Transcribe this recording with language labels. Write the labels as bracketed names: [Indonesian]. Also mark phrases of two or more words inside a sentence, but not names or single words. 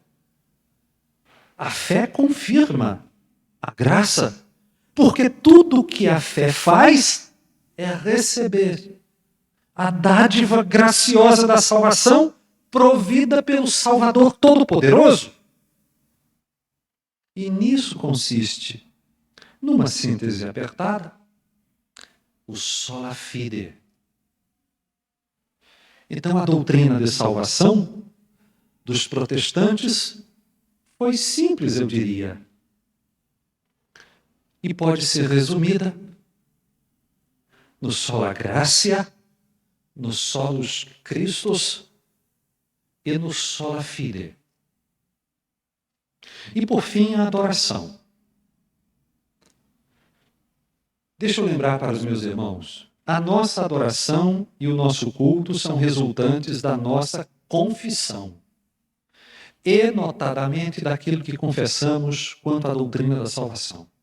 [Portuguese] A fé confirma a graça, porque tudo o que a fé faz é receber a dádiva graciosa da salvação provida pelo Salvador Todo-Poderoso. E nisso consiste, numa síntese apertada, o [Latin] sola fide. [Portuguese] Então a doutrina de salvação dos protestantes foi simples, eu diria, e pode ser resumida no [Latin] sola gratia, [Portuguese] no [Latin] solus Christus [Portuguese] e no [Latin] sola fide. [Portuguese] E por fim, a adoração. Deixa eu lembrar para os meus irmãos, a nossa adoração e o nosso culto são resultantes da nossa confissão, e notadamente daquilo que confessamos quanto à doutrina da salvação.